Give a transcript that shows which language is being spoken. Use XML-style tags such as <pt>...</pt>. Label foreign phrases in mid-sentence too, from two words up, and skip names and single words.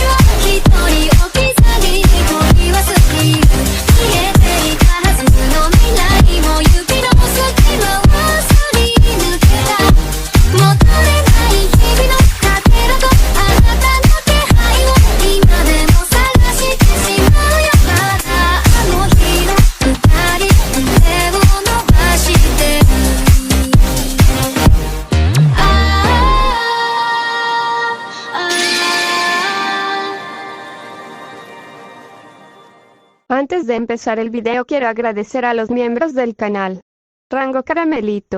<ja>は一人置き去りに取り忘れる消えていたはずの未来も指の隙間をすり抜けた求めない日々のかけらとあなたの気配を今でも探してしまうよまだあの日の二人手を伸ばしてる</ja> <es>Antes de empezar el video quiero agradecer a los miembros del canal. Rango Caramelito.</es>